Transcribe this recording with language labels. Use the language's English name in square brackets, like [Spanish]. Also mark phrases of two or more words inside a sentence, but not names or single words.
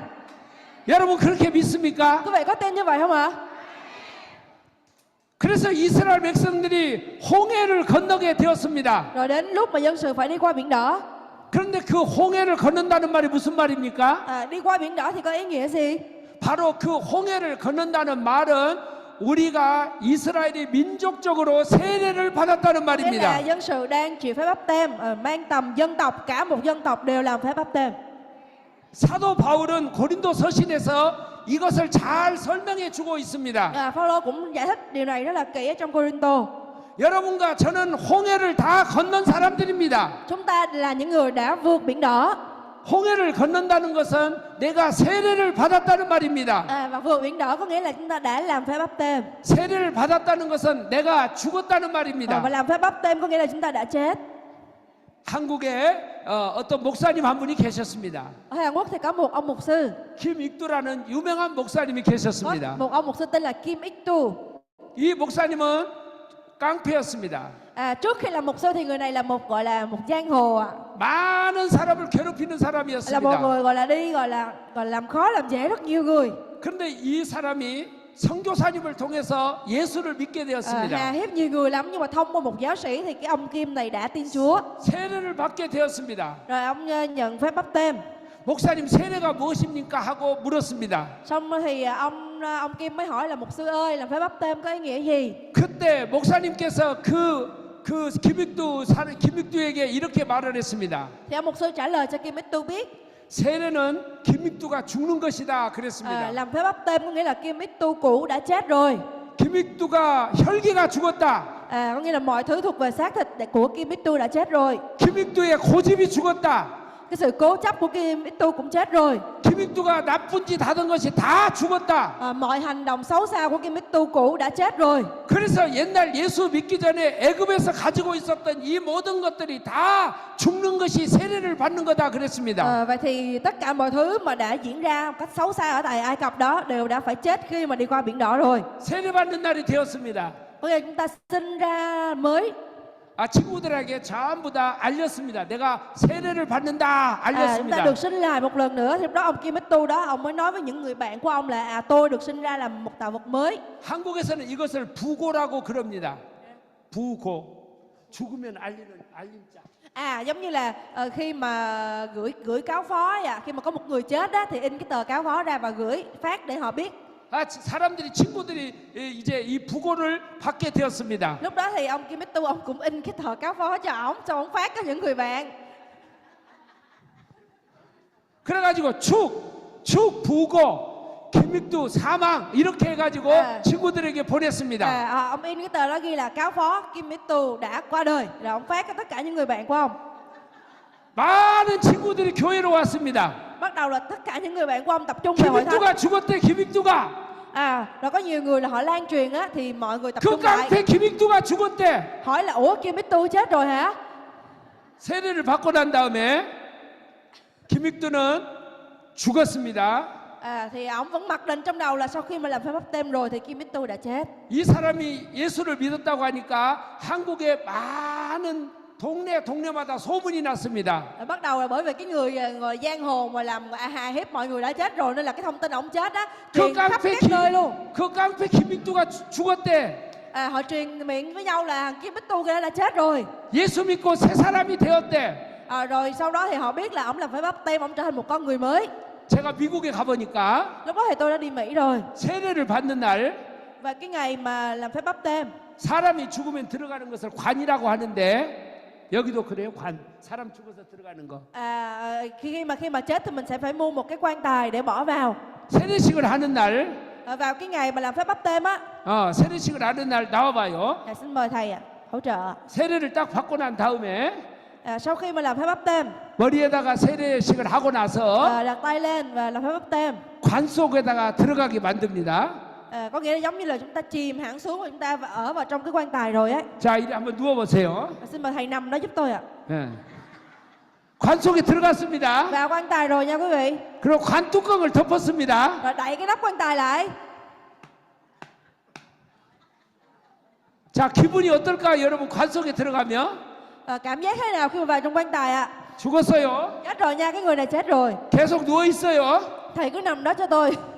[Korean] 여러분 그렇게 믿습니까? [Vietnamese] Quý vị có tin như vậy không ạ? [Korean] 그래서 이스라엘 백성들이 홍해를 건너게 되었습니다. [Vietnamese] Rồi đến lúc mà dân sự phải đi qua biển đỏ. [Korean] 그런데 그 홍해를 건넌다는 말이 무슨 말입니까? [Vietnamese] Đi qua biển đỏ thì có ý nghĩa gì? [Korean] 바로 그 홍해를 건넌다는 말은 우리가 이스라엘이 민족적으로 세례를 받았다는 [Vietnamese] Nghĩa là [Korean] 말입니다. [Vietnamese] dân sự đang chịu phép báp têm, mang tầm dân tộc, cả một dân tộc đều làm phép báp têm. [Korean] 사도 바울은 고린도 서신에서 이것을 잘 설명해 주고 있습니다. [Vietnamese] Phaolô cũng giải thích điều này rất là kỹ ở trong Cô-rin-tô. [Korean] 여러분과 저는 홍해를 다 건넌 사람들입니다. [Vietnamese] Chúng ta là những người đã vượt biển đỏ. [Korean] 홍해를 건넌다는 것은 내가 세례를 받았다는 말입니다. [Vietnamese] Và vượt biển đỏ có nghĩa là chúng ta đã làm phép báp têm. [Korean] 세례를 받았다는 것은 내가 죽었다는 [Vietnamese] Và [Korean] 말입니다. [Vietnamese] làm phép báp têm có nghĩa là chúng ta đã chết. [Korean] 한국에 어떤 목사님 한 분이 계셨습니다. [Vietnamese] Ở Hàn Quốc thì có một ông mục sư. [Korean] 김익두라는 유명한 목사님이 [Vietnamese] Có [Korean] 계셨습니다. [Vietnamese] một ông mục sư tên là Kim Ik-tu. [Korean] 이 목사님은 깡패였습니다. [Vietnamese] Trước khi làm mục sư thì người này là một gọi là một giang hồ ạ. [Korean] 많은 사람을 괴롭히는 [Vietnamese] Là một [Korean] 사람이었습니다. [Vietnamese] người gọi là đi gọi là làm khó làm dễ rất nhiều người. [Korean] 그런데 이 사람이 선교사님을 통해서 예수를 믿게 [Vietnamese] Hà [Korean] 되었습니다. [Vietnamese] hiếp nhiều người lắm, nhưng mà thông qua một giáo sĩ thì cái ông Kim này đã tin Chúa. [Korean] 세례를 받게 되었습니다. [Vietnamese] Rồi ông nhận phép báp têm. [Korean] 목사님 세례가 무엇입니까? 하고 물었습니다. [Vietnamese] Xong thì ông Kim mới hỏi là mục sư ơi, làm phép báp têm có ý nghĩa gì? [Korean] 그때 목사님께서 그 김익두에게 이렇게 말을 했습니다. [Vietnamese] Thì ông mục sư trả lời cho Kim Ik-tu biết. [Korean] 세례는 김익두가 죽는 것이다 그랬습니다. [Vietnamese] Làm phép báp têm có nghĩa là Kim Ik-tu cũ đã chết rồi. [Korean] 김익두가 혈기가 죽었다. [Vietnamese] Có nghĩa là mọi thứ thuộc về xác thịt của Kim Ik-tu đã chết rồi. [Korean] 김익두의 고집이 죽었다. [Vietnamese] Cái sự cố chấp của Kim Ik-tu cũng chết rồi. [Korean] 김익두가 나쁜 짓 하던 것이 다 죽었다. [Vietnamese] Mọi hành động xấu xa của Kim Ik-tu cũ đã chết rồi. [Korean] 그래서 옛날 예수 믿기 전에 애굽에서 가지고 있었던 이 모든 것들이 다 죽는 것이 세례를 받는 거다 그랬습니다. [Vietnamese] Vậy thì tất cả mọi thứ mà đã diễn ra một cách xấu xa ở tại Ai Cập đó đều đã phải chết khi mà đi qua biển đỏ rồi. [Korean] 세례 받는 날이 되었습니다. [Vietnamese] Bây giờ chúng ta sinh ra mới. [Korean] 친구들에게 전부 다 알렸습니다. 내가 세례를 받는다 [Vietnamese] Chúng ta [Korean] 알렸습니다. [Vietnamese] được sinh lại một lần nữa. Thì lúc đó ông Kim Ik-tu đó, ông mới nói với những người bạn của ông là tôi được sinh ra làm một tạo vật mới. [Korean] 한국에서는 이것을 부고라고 그럽니다. 부고. 죽으면 알림 자. [Vietnamese] Giống như là khi mà gửi cáo phó khi mà có một người chết đó thì in cái tờ cáo phó ra và gửi phát để họ biết. [Korean] 친구들이 이제 이 부고를 받게 되었습니다. [Vietnamese] Lúc đó thì ông Kim Ik-tu ông cũng in cái tờ cáo phó cho ông, xong ông phát cho những người bạn. [Korean] 그래가지고 축 부고 김익두 사망 이렇게 해가지고 친구들에게 보냈습니다. [Vietnamese] Ông in cái tờ đó ghi là cáo phó Kim Ik-tu đã qua đời, rồi ông phát cho tất cả những người bạn của ông. [Korean] 많은 친구들이 교회로 왔습니다. [Vietnamese] Bắt đầu là tất cả những người bạn của ông tập trung về hội thánh. [Korean] 김익두가 죽었대. 김익두가. [Vietnamese] Rồi có nhiều người là họ lan truyền á, thì mọi người tập [Korean] 그 [Vietnamese] trung lại [Korean] 깡패 김익두가 죽었대. [Vietnamese] hỏi là ủa Kim Bích Tu chết rồi hả? [Korean] 세례를 받고 난 다음에 김익두는 죽었습니다. [Vietnamese] Thì ông vẫn mặc định trong đầu là sau khi mà làm phép báp têm rồi thì Kim Bích Tu đã chết. [Korean] 이 사람이 예수를 믿었다고 하니까 한국에 많은 동네마다 소문이 났습니다. [Vietnamese] Bắt đầu là bởi vì cái người giang hồ mà làm hài hiếp mọi người đã chết rồi, nên là cái thông tin ông chết á truyền khắp các nơi luôn. [Korean] 그 깡패 김익두가 죽었대. [Vietnamese] Họ truyền miệng với nhau là Kim Bích Tu kia đã chết rồi. [Korean] 예수 믿고 새 사람이 되었대. [Vietnamese] Rồi sau đó thì họ biết là ông làm phép báp têm, ông trở thành một con người mới. [Korean] 제가 미국에 가보니까 [Vietnamese] Lúc đó thì tôi đã đi Mỹ rồi. [Korean] 세례를 받는 날 [Vietnamese] Và cái ngày mà làm phép báp têm, [Korean] 사람이 죽으면 들어가는 것을 관이라고 하는데 여기도 그래요. 관. 사람 죽어서 들어가는 거. [Vietnamese] khi mà chết thì mình sẽ phải mua một cái quan tài để bỏ vào. [Korean] 세례식을 하는 날, [Vietnamese] Vào cái ngày mà làm phép báp têm á. [Korean] 세례식을 하는 날 나와봐요. [Vietnamese] Xin mời thầy hỗ trợ. [Korean] 세례를 딱 받고 난 다음에 [Vietnamese] Sau khi mà làm phép báp têm, [Korean] 머리에다가 세례식을 하고 나서 [Vietnamese] đặt tay lên và làm phép báp têm. [Korean] 관 속에다가 들어가게 만듭니다. [Vietnamese] Có nghĩa là giống như là chúng ta chìm hẳn xuống và chúng ta ở vào trong cái quan tài rồi ấy. [Korean] 자, 이리 한번 누워보세요. [Vietnamese] Xin mời thầy nằm đó giúp tôi ạ. [Korean] 예. 관 속에 들어갔습니다. [Vietnamese] Vào quan tài rồi nha quý vị. [Korean] 그리고 관 뚜껑을 덮었습니다. [Vietnamese] Rồi đậy cái nắp quan tài lại. [Korean] 자, 기분이 어떨까, 여러분? 관 속에 들어가면 [Vietnamese] Cảm giác thế nào khi mà vào trong quan tài ạ? [Korean] 죽었어요. [Vietnamese] Chết rồi nha, cái người này chết rồi. [Korean] 계속 누워 있어요. [Vietnamese] Thầy cứ nằm đó cho tôi.